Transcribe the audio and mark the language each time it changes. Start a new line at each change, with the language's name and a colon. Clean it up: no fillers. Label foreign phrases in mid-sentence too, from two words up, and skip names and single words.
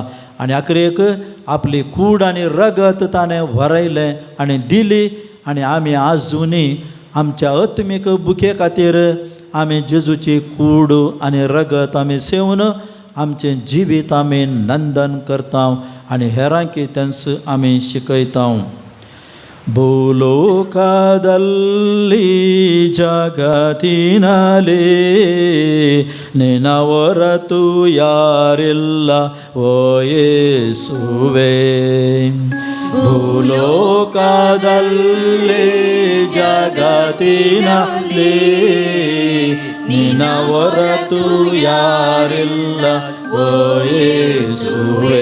Konkani: आनी आखरेक आपली कूड आनी रगत ताणें व्हरयलें आनी दिली. आनी आमी आजुनी आमच्या आत्मीक भुके खातीर आमी जेजूची कूड आनी रगत आमी सेवन आमचें जिवीत आमी नंदन करता आनी हेरांकी तेंच आमी शिकयता.
Kannada: ಭೂಲೋಕದಲ್ಲಿ ಜಗತ್ತಿನಲ್ಲಿ ನಿನ್ನ ಹೊರತು ಯಾರಿಲ್ಲ ಓ ಯೇಸುವೇ. ಭೂಲೋಕದಲ್ಲಿ ಜಗತ್ತಿನಲ್ಲಿ ನಿನ್ನ ಹೊರತು ಯಾರಿಲ್ಲ ಓ ಯೇಸುವೇ.